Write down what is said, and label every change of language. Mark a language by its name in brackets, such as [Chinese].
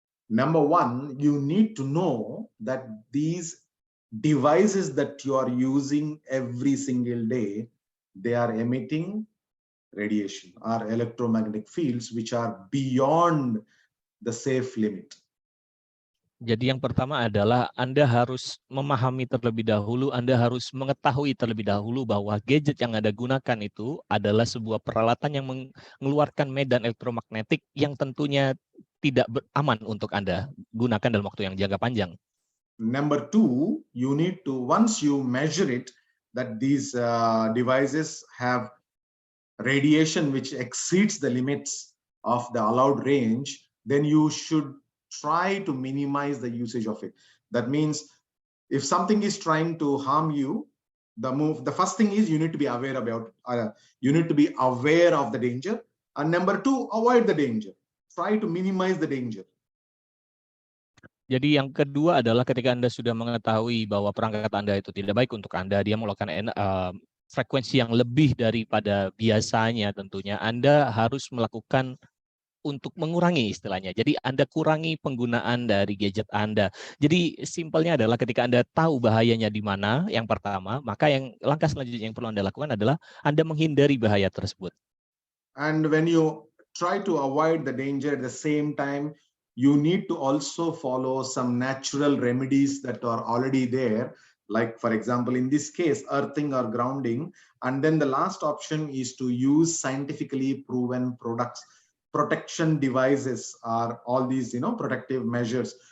[English] Number one, you need to know that these devices that you are using every single day, they are emitting radiation or electromagnetic fields which are beyond the safe limit. [Indonesian] Jadi yang pertama adalah Anda harus memahami terlebih dahulu, Anda harus mengetahui terlebih dahulu bahwa gadget yang Anda gunakan itu adalah sebuah peralatan yang mengeluarkan medan elektromagnetik yang tentunya tidak aman untuk Anda gunakan dalam waktu yang jangka panjang. [English] Number two, you need to, once you measure it, that these devices have radiation which exceeds the limits of the allowed range, then you should try to minimize the usage of it. That means if something is trying to harm you, the first thing is you need to be aware about, you need to be aware of the danger, and number two, avoid the danger. Try to minimize the danger. [Indonesian] Jadi yang kedua adalah ketika Anda sudah mengetahui bahwa perangkat Anda itu tidak baik untuk Anda, dia melakukan frekuensi yang lebih daripada biasanya tentunya, Anda harus melakukan untuk mengurangi istilahnya. Jadi Anda kurangi penggunaan dari gadget Anda. Jadi simpelnya adalah ketika Anda tahu bahayanya di mana, yang pertama, maka langkah selanjutnya yang perlu Anda lakukan adalah Anda menghindari bahaya tersebut. [English] And when you try to avoid the danger, at the same time, you need to also follow some natural remedies that are already there. Like, for example, in this case, earthing or grounding. And then the last option is to use scientifically proven protection devices, are all these, protective measures.